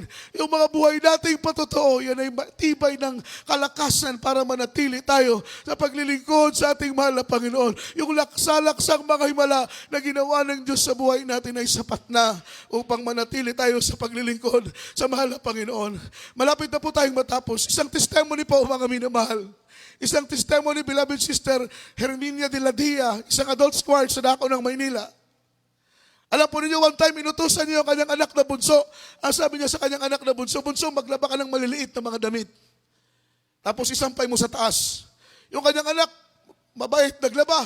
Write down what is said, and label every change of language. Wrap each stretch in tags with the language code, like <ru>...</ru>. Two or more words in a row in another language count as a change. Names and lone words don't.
<tl>Yung mga buhay nating patotoo, yan ay tibay ng kalakasan para manatili tayo sa paglilingkod sa ating mahal na Panginoon. Yung laksalaksang mga himala na ginawa ng Diyos sa buhay natin ay sapat na upang manatili tayo sa paglilingkod sa mahal na Panginoon. Malapit na po tayong matapos. Isang testimony po, mga minamahal. Isang testimony,</tl> <en>beloved sister</en> <tl>Herminia de la Dia, isang adult choir sa Dako ng Maynila. Alam po ninyo,</tl> <en>one time,</en> <tl>inutusan niyo ang kanyang anak na bunso. Ang sabi niya sa kanyang anak na bunso, bunso, maglaba ka ng maliliit na mga damit. Tapos isampay mo sa taas. Yung kanyang anak, mabait, naglaba.</tl>